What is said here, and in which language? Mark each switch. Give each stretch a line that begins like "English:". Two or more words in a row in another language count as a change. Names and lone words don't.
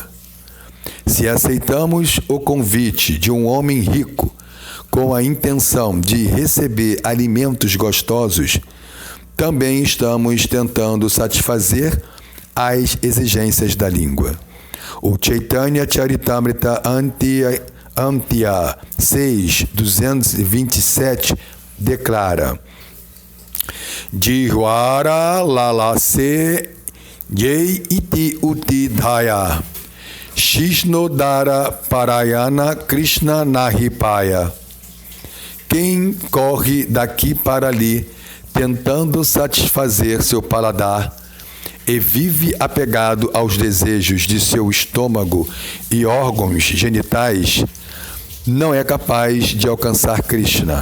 Portuguese: Se aceitamos o convite de um homem rico com a intenção de receber alimentos gostosos, também estamos tentando satisfazer as exigências da língua. O Chaitanya Charitamrita Antya 6.227 declara:
Bangla: জিহ্বার লালসে যেই ইতি উতি ধায় শিশ্নোদর পরায়ণ কৃষ্ণ নাহিপায়.
Portuguese: Quem corre daqui para ali tentando satisfazer seu paladar e vive apegado aos desejos de seu estômago e órgãos genitais, não é capaz de alcançar Krishna.